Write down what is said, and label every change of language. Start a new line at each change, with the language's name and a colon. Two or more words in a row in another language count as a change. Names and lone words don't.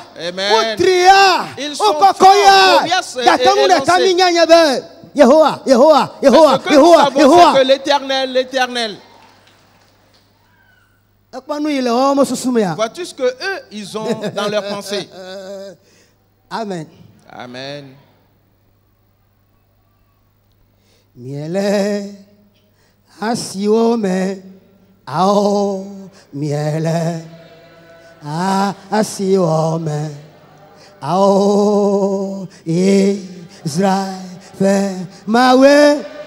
French: Amen. Ils sont forts, coriaces et élancés. Mais ce que nous savons, c'est que l'Éternel. Vois-tu ce que eux, ils ont dans leurs pensées? Amen. Amen.
Ewe: Miele asiome ao miele asiome ao Israel fe mawe